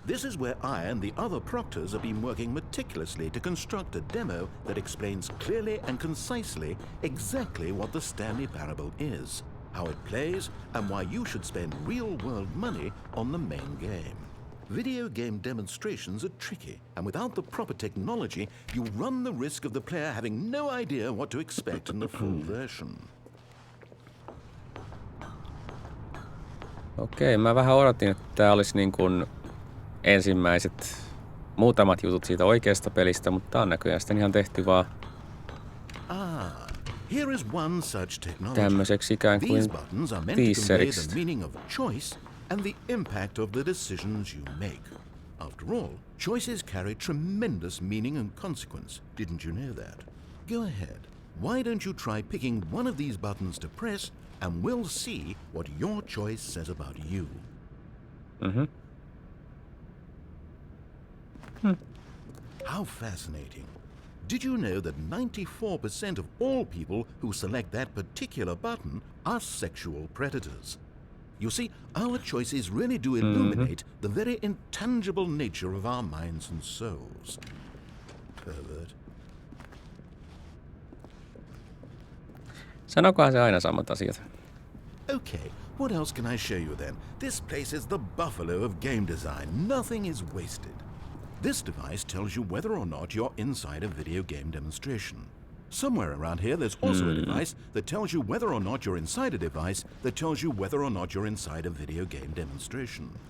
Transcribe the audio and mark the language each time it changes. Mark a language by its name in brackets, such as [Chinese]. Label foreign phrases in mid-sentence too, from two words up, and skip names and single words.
[English] This is where I and the other proctors have been working meticulously to construct a demo that explains clearly and concisely exactly what the Stanley Parable is, how it plays, and why you should spend real-world money on the main game. Video game demonstrations are tricky, and without the proper technology, you run the risk of the player having no idea what to expect in the full version. [Finnish] Okei, mä vähän odotin, että tää olisi niin kuin ensimmäiset muutamat jutut siitä oikeasta pelistä, mutta tää on näköjään sitten ihan tehty vaan [English] Here is one such technology. [Finnish] tämmöiseksi ikään kuin [English] These buttons are meant to convey [Finnish] teaseriksi. [English] the meaning of choice and the impact of the decisions you make. After all, choices carry tremendous meaning and consequence. Didn't you know that? Go ahead. Why don't you try picking one of these buttons to press, and we'll see what your choice says about you. How fascinating. Did you know that 94% of all people who select that particular button are sexual predators? You see, our choices really do illuminate the very intangible nature of our minds and souls. Pervert. [Finnish] Sanokohan se aina samat asiat. [English] Okay, what else can I show you then? This place is the buffalo of game design. Nothing is wasted. This device tells you whether or not you're inside a video game demonstration. Somewhere around here there's also a device that tells you whether or not you're inside a device that tells you whether or not you're inside a video game demonstration.